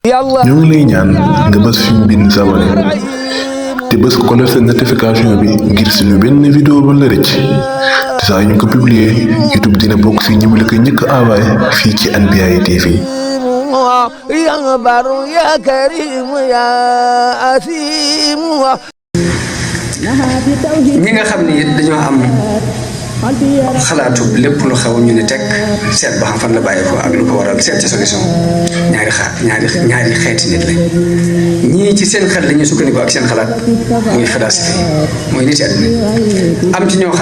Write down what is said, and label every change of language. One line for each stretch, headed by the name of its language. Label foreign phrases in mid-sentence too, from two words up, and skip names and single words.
Wolof: ñu ngi lay ñaan nga bës fi ñu bind s'abonné te bës ko la seen notification bi ngir suñu benn vidéo ba la rëcc te saa ñu ko publier YouTube dina bokk si ñi mu la ko njëkk envoyé fii ci Anbiyahi TV.
Arabic: يا بر يا كريم يا أثيم
Wolof: ñi nga xam ne it dañoo am xalaatu lépp lu xew ñu ne teg seet ba xam fan la bàyyi ko ak lu ko waral seet ci solution ñaari xeeti nit la ñii ci seen xel la ñuy sukkandiku ak seen xalaat muy philosophie muy nit àddina am ci ñoo xam